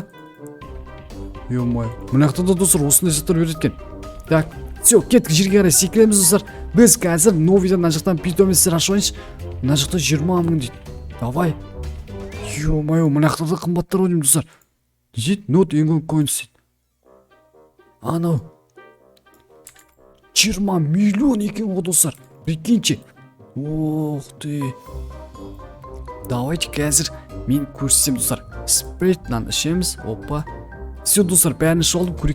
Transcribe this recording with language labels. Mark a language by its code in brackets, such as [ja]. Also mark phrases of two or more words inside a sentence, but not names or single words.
[ru] Ё-моё. [kk] Мына жақта да, достар, осындай заттар береді екен. [ru] Так, все, [kk] кеттік, жерге қарай секіреміз, достар. Біз қазір новыйдан мына жақтан питомецтер ашайыншы. Мына жақта 20 мың дейді. Давай. Ё-моё, мына жақта да қымбаттар ойнайым, достар. Не дейді? [en] Not England coins дейді. [kk] Анау 20 миллион екен ғой, достар. [ru] Прикиньте. Ох ты. [kk] Давайте қазір мен көрсетсем, достар. Спрейтнан ішеміз. Опа. Все, достар, бәрін ішіп алдым, көрейік.